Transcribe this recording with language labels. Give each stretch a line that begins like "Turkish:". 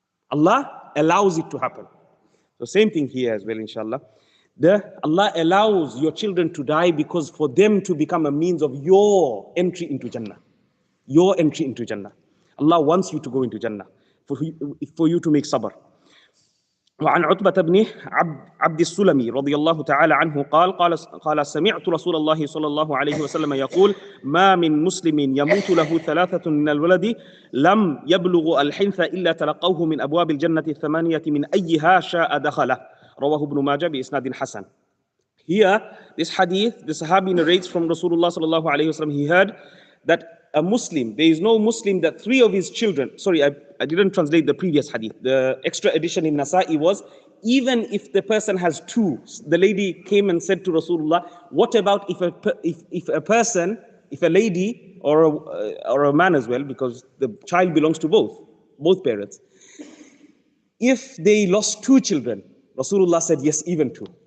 English: Allah allows it to happen. So same thing here as well, inshallah. Allah allows your children to die because for them to become a means of your entry into Jannah. Your entry into Jannah. Allah wants you to go into Jannah for you to make sabr.
Arabic: وعن عتبة بن عبد السلمي رضي الله تعالى عنه قال سمعت رسول الله صلى الله عليه وسلم يقول ما من مسلم يموت له ثلاثة من الولد لم يبلغ الحنث إلا تلقوه من أبواب الجنة الثمانية من أيها شاء دخله رواه ابن ماجه بإسناد حسن.
English: Here, this hadith, the Sahabi narrates from Rasulullah sallallahu alayhi wasallam, he heard that a Muslim, there is no Muslim that three of his children, sorry, I didn't translate the previous hadith. The extra addition in Nasa'i was, even if the person has two, the lady came and said to Rasulullah, what about if a person, if a lady or a man as well, because the child belongs to both parents, if they lost two children, Rasulullah said, yes, even two.